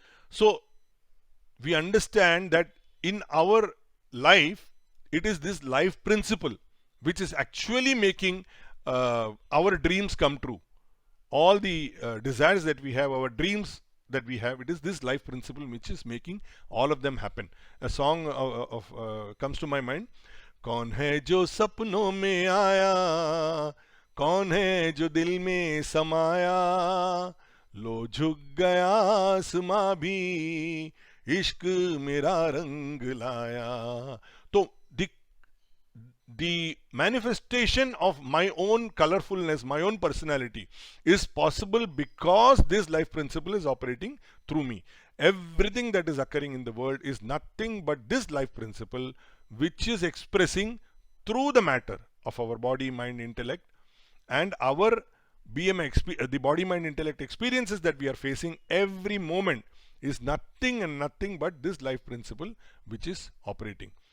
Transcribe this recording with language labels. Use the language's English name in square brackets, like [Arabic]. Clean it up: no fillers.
[English] So we understand that in our life, it is this life principle which is actually making our dreams come true. All the desires that we have, our dreams that we have, it is this life principle which is making all of them happen. A song comes to my mind. [Hindi] कौन है जो सपनों में आया, कौन है जो दिल में समाया, लो झुक गया आसमां भी, इश्क मेरा रंग लाया. [English] So the manifestation of my own colorfulness, my own personality is possible because this life principle is operating through me. Everything that is occurring in the world is nothing but this life principle which is expressing through the matter of our body, mind, intellect, and our the body, mind, intellect experiences that we are facing every moment is nothing and nothing but this life principle which is operating.